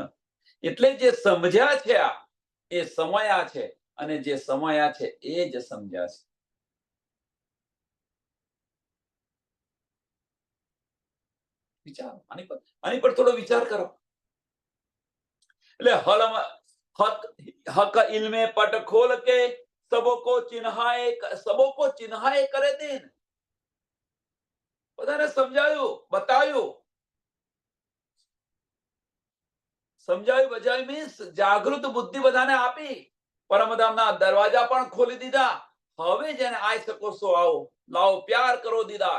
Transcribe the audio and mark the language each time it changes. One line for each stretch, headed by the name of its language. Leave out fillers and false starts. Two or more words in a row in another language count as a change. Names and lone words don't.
Gujarati: એટલે જે સમજ્યા છે એ સમયા છે, અને જે સમયા છે એ જ સમજ્યા છે. વિચારો આની પર થોડો વિચાર કરો.
Hindi: એટલે हक इल्मे पट खोल के सबको चिन्हाए करे दिन.
Gujarati: બધાને સમજાયું, બતાવ્યું. સમજાયું બજાવ્યું મીન્સ જાગૃત બુદ્ધિ બધાને આપી, પરમધામના દરવાજા પણ ખોલી દીધા. હવે જેને આઈ શકો છો આવો, લાવો પ્યાર કરો દીદાર.